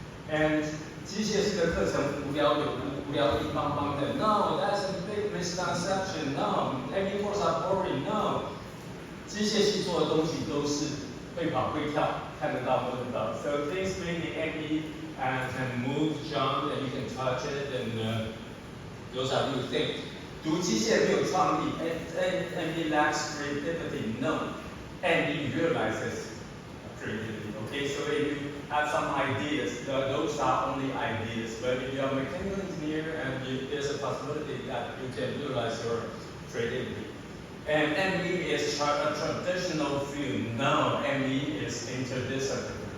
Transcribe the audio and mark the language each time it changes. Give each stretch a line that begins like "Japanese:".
Chinese: And 机械是个课程无聊硬邦邦的。
English: No, that's a big misconception. No, ME courses are boring.
Chinese: No, 机械系做的东西都是会跑会跳，看得到摸得到。
English: So things made in ME can move, jump, and you can touch it, and those are new things.
Chinese: 读机械没有创意 ，
English: ME lacks creativity. No, ME realizes creativity. Okay, so if you have some ideas, those are only ideas. But if you are a mechanical engineer, and there's a possibility that you can utilize your creativity. And ME is a traditional field. No, ME is interdisciplinary.